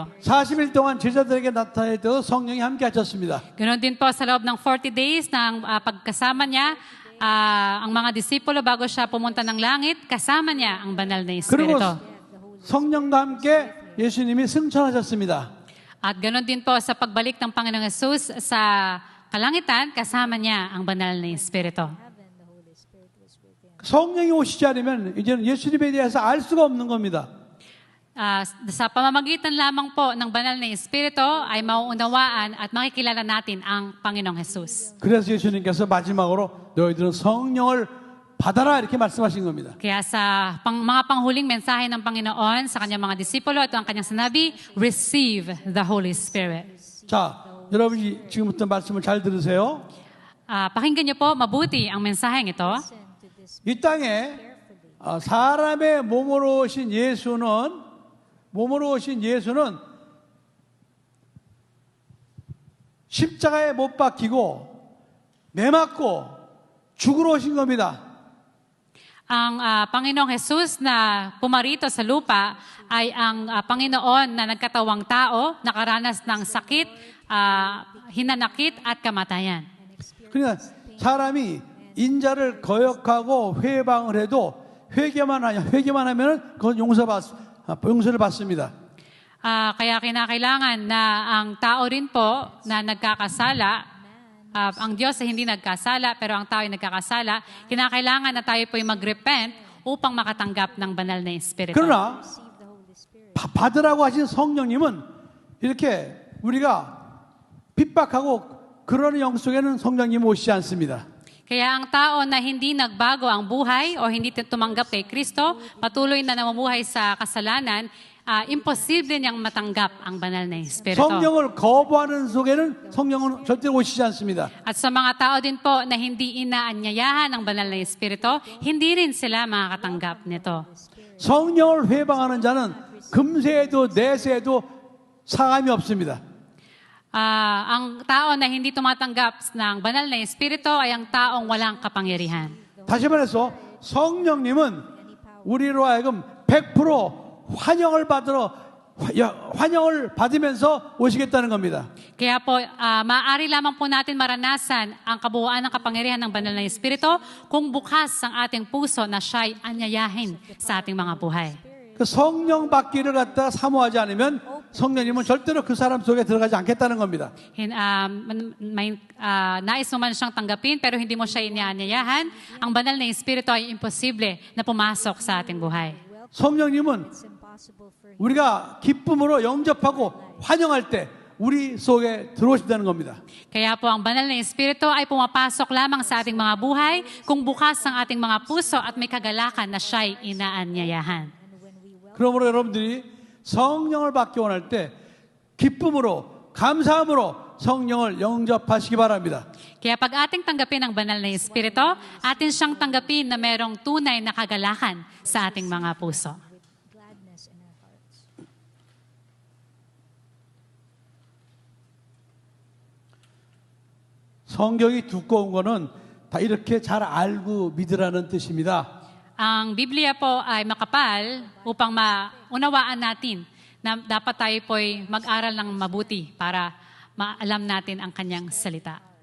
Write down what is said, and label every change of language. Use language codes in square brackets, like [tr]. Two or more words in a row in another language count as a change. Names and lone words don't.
[ko] 40일 동안 제자들에게 나타날 때도 성령이 함께 하셨습니다. [tl] Ganon din po sa loob ng 40 days ng pagkasama niya, ang mga disipulo bago siya pumunta ng langit, kasama niya ang banal na [ko] 그리고 [tl] Espiritu. [ko] 성령과 함께 예수님이 승천하셨습니다. [tl] At ganon din po sa pagbalik ng Panginoong Jesus sa kalangitan, kasama niya ang banal na Espiritu. [ko] 성령이 오시지 않으면 이제는 예수님에 대해서 알 수가 없는 겁니다. [tl] Sa pamamagitan lamang po ng banal na Espiritu ay mauunawaan at makikilala natin ang Panginoong Jesus. [ko] 그래서 예수님께서 마지막으로 너희들은 성령을 받아라 이렇게 말씀하신 겁니다. [tl] Kaya sa mga panghuling mensahe ng Panginoon sa kanyang mga disipulo, ito ang kanyang sinabi, [en] receive the Holy Spirit. [ko] 자, 여러분이 지금부터 말씀을 잘 들으세요. [tl] Pakinggan niyo po mabuti ang mensaheng ito. [ko] 이 땅에 사람의 몸으로 오신 예수는 십자가에 못 박히고 매 맞고 죽으러 오신 겁니다. [tl] Ang Panginoong Jesus na pumarito sa lupa ay ang Panginoon na nagkatawang tao, nakaranas ng sakit, hinanakit at kamatayan. [ko] 그러니까 사람이 인자를 거역하고 회방을 해도 회개만 하면은 그건 용서를 받습니다. [tl] Kaya kinakailangan na ang tao rin po na nagkakasala, ang Diyos ay hindi nagkasala, pero ang tao ay nagkakasala, kinakailangan na tayo po'y mag-repent upang makatanggap ng banal na Espiritu. [ko] 그러나 받으라고 하신 성령님은 이렇게 우리가 핍박하고 그러는 영 속에는 성령님 오시지 않습니다. [tl] Kaya ang tao na hindi nagbago ang buhay o hindi tumanggap kay Kristo, patuloy na namumuhay sa kasalanan, imposible niyang matanggap ang banal na Espiritu. [ko] 성령을 거부하는 속에는 성령은 절대 오시지 않습니다. [tl] At sa mga tao din po na hindi inaanyayahan ng banal na Espiritu, hindi rin sila makakatanggap nito. [ko] 성령을 회방하는 자는 금세에도 내세에도 사함이 없습니다. [tl] Ang tao na hindi tumatanggap ng banal na Espiritu ay ang taong walang kapangyarihan. [ko] 다시 말해서 성령님은 우리로 하여금 100% 환영을 받으면서 오시겠다는 겁니다. [tl] Kaya po, maaari lamang po natin maranasan ang kabuuan ng kapangyarihan ng banal na Espiritu kung bukas ang ating puso na siya'y anyayahin sa ating mga buhay. [ko] 그 성령 받기를 갖다 사모하지 않으면 성령님은 절대로 그 사람 속에 들어가지 않겠다는 겁니다. [tl] May nais mo man siyang tanggapin pero hindi mo siya inaanyayahan, ang banal na Espiritu ay imposible na pumasok sa ating buhay. [ko] 성령님은 우리가 기쁨으로 영접하고 환영할 때 우리 속에 들어오신다는 겁니다. [tl] Kaya po ang banal na Espiritu ay pumapasok lamang sa ating mga buhay kung bukas ang ating mga puso at may kagalakan na siya'y inaanyayahan. [ko] 그러므로 여러분들이 성령을 받기 원할 때 기쁨으로 감사함으로 성령을 영접하시기 바랍니다. [tl] Kaya pag ating tanggapin ang banal na Espiritu, atin siyang tanggapin na merong tunay na kagalakan sa ating mga puso. [ko] 성경이 두꺼운 거는 다 이렇게 잘 알고 믿으라는 뜻입니다. [tl] Ang Biblia po ay makapal upang maunawaan natin na dapat tayo po'y mag-aral ng mabuti para maalam natin ang kanyang salita.